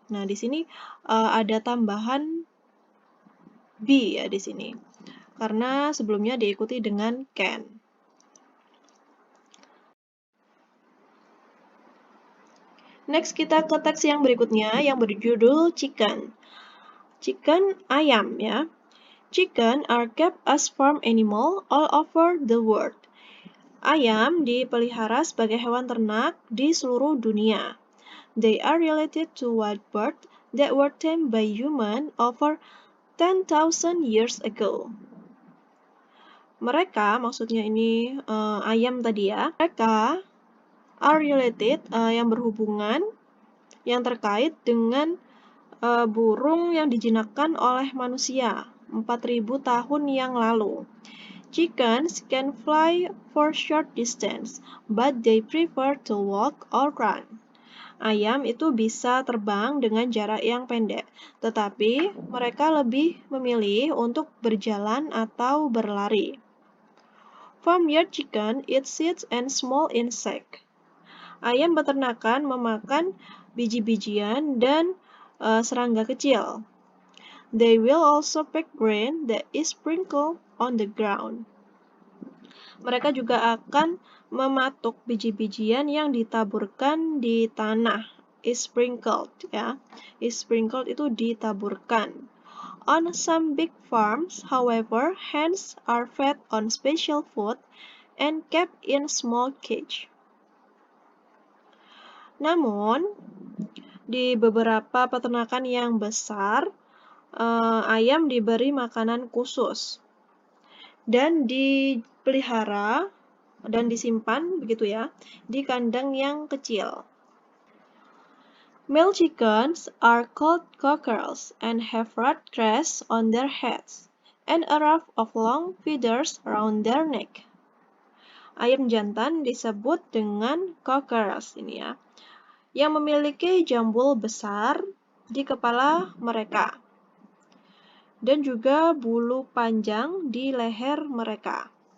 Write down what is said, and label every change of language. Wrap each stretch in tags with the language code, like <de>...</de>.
<id>Nah, di sini ada tambahan be ya di sini. Karena sebelumnya diikuti dengan can. Next kita ke teks yang berikutnya yang berjudul chicken. Chicken, ayam ya.</id> <en>Chicken are kept as farm animal all over the world.</en> <id>Ayam dipelihara sebagai hewan ternak di seluruh dunia.</id> <en>They are related to wild birds that were tamed by humans over 10,000 years ago.</en> <id>Mereka, maksudnya ini ayam tadi ya, mereka</id> <en>are related,</en> <id>yang berhubungan, yang terkait dengan burung yang dijinakkan oleh manusia 4.000 tahun yang lalu.</id> <en>Chickens can fly for short distance, but they prefer to walk or run.</en> <id>Ayam itu bisa terbang dengan jarak yang pendek, tetapi mereka lebih memilih untuk berjalan atau berlari.</id> <en>Farmyard chicken eat seeds and small insects.</en> <id>Ayam peternakan memakan biji-bijian dan serangga kecil.</id> <en>They will also pick grain that is sprinkled on the ground.</en> <id>Mereka juga akan mematuk biji-bijian yang ditaburkan di tanah.</id> <en>Is sprinkled</en> <id>ya.</id> <en>Is sprinkled</en> <id>itu ditaburkan.</id> <en>On some big farms, however, hens are fed on special food and kept in small cage.</en> <id>Namun, di beberapa peternakan yang besar, ayam diberi makanan khusus dan dipelihara dan disimpan begitu ya di kandang yang kecil.</id> <en>Male chickens are called cockerels and have red crest on their heads and a ruff of long feathers around their neck.</en> <id>Ayam jantan disebut dengan cockerels ini ya, yang memiliki jambul besar di kepala mereka dan juga bulu panjang di leher mereka.</id>